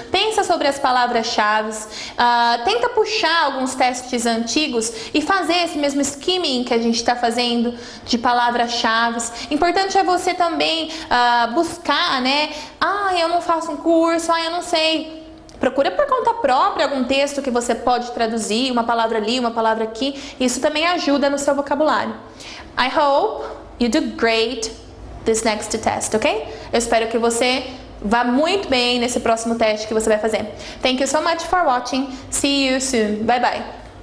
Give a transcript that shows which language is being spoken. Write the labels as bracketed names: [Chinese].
[Portuguese] Pensa sobre as palavras-chave. Tenta puxar alguns testes antigos e fazer esse mesmo skimming que a gente está fazendo de palavras-chave. Importante é você também buscar, né? Eu não faço um curso, eu não sei. Procura por conta própria algum texto que você pode traduzir, uma palavra ali, uma palavra aqui. Isso também ajuda no seu vocabulário. [English] I hope you do great this next test, ok? [Portuguese] Eu espero que você vá muito bem nesse próximo teste que você vai fazer. [English] Thank you so much for watching. See you soon. Bye bye.